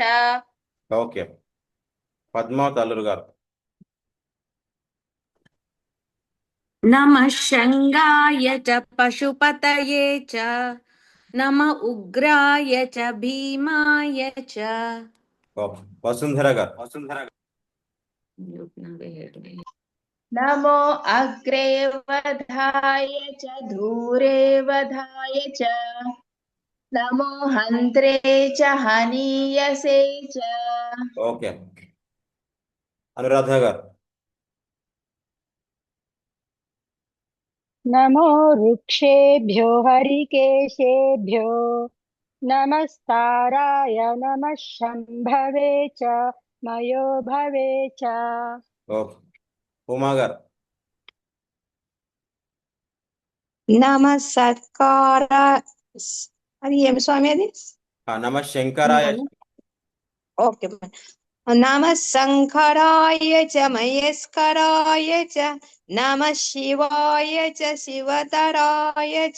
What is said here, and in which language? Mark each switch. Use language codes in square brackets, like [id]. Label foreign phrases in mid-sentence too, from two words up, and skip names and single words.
[te] ఓకే, పద్మావతి అల్లురు గారు. [sa] నమః శంగాయ చ పశుపతయే చ నమః ఉగ్రాయ చ భీమాయ చ. [te] ఓకే, వసుంధర గారు. [sa] नमो अग्रे वधाय च धूरे वधाय च नमो हन्त्रे च हनीयसे च. [te] ఓకే, అనురాధ గారు. [sa] नमो वृक्षेभ्यो हरिकेशेभ्यो नमस्ताराय नमः शम्भवे च मयो भवे च. [te] ఓకే, ఉమా గారు. [sa] నమ సత్కార [te] అది ఏమి స్వామి అది? [sa] నమః శంకరాయ. ఓకే, నమ శంకరాయ చ మహేశ్వరాయ చ నమ శివాయ చ శివతరాయ చ.